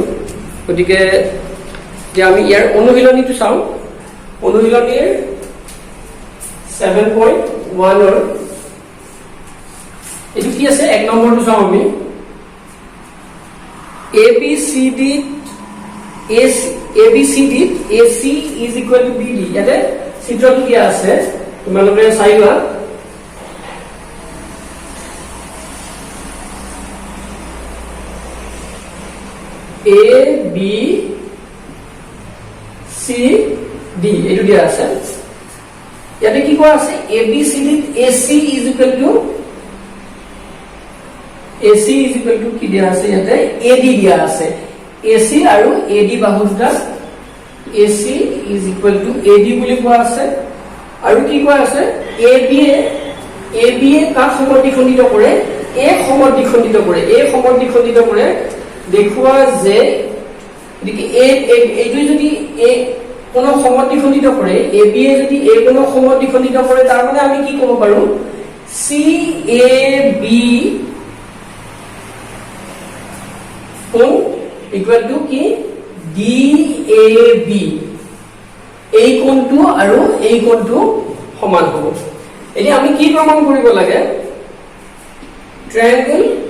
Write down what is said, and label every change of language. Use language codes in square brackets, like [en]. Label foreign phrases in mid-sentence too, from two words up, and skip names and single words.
[as] গতিকে এতিয়া আমি ইয়াৰ অনুশীলনীটো চাওঁ। অনুশীলনীৰ 7.1ৰ এইটো কি আছে এক নম্বৰটো চাওঁ আমি ABCD [en] AC is equal to BD [as] ইয়াতে চিত্ৰটো কি আছে তোমালোকে চাইবা ABCD এইটো দিয়া আছে ইয়াতে কি কোৱা আছে ABCD [en] AC is equal to [as] কি দিয়া আছে ইয়াতে AD দিয়া আছে AC আৰু AD বাহু দুটা [en] AC is equal to AD [as] বুলি কোৱা আছে আৰু কি কোৱা আছে AB কাক সমদ্বিখণ্ডিত কৰে A সমদ্বিখণ্ডিত কৰে দেখুৱা যে এইটো যদি A কোনো সমদ্বিখণ্ডিত কৰে AB যদি A কোনো সমদ্বিখণ্ডিত কৰে তাৰ মানে আমি কি ক'ব পাৰো CAB কোণ [en] equal to [as] কি DAB এই কোণটো আৰু এই কোণটো সমান হ'ব এতিয়া আমি কি প্ৰমাণ কৰিব লাগে ট্ৰায়াঙ্গল